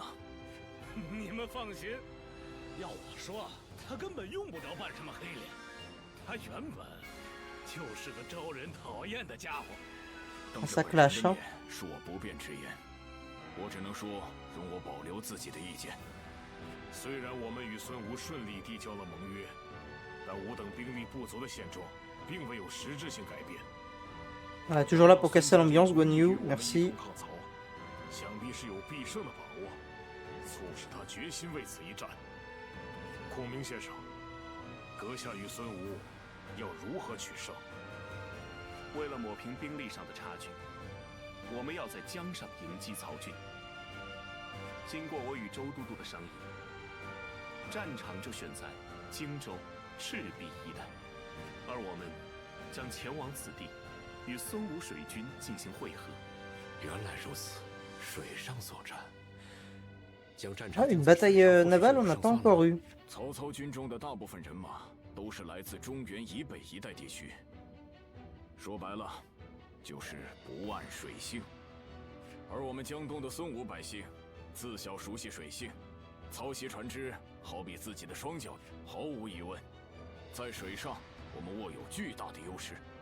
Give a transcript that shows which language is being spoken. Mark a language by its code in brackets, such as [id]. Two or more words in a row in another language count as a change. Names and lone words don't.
[zh] 你们放心，要我说，他根本用不着扮什么黑脸，他原本就是个招人讨厌的家伙。当着本人的面恕我不便直言，我只能说容我保留自己的意见。虽然我们与孙吴顺利缔交了盟约，但吾等兵力不足的现状并未有实质性改变。 [fr] Voilà, toujours là pour casser l'ambiance, Guan Yu, merci. [zh] 想必是有必胜的把握，促使他决心为此一战。孔明先生，阁下与孙吴要如何取胜？为了抹平兵力上的差距，我们要在江上迎击曹军。经过我与周都督的商议，战场就选在荆州、赤壁一带，而我们将前往此地，与孙吴水军进行会合。原来如此，水上作战，将战 [fr] Ah, [zh] 场 [fr] une bataille navale, on n'a pas encore eu. [zh] 曹操军中的大部分人马都是来自中原以北一带地区，说白了，就是不谙水性。而我们江东的孙吴百姓，自小熟悉水性，操习船只好比自己的双脚，毫无疑问，在水上我们握有巨大的优势。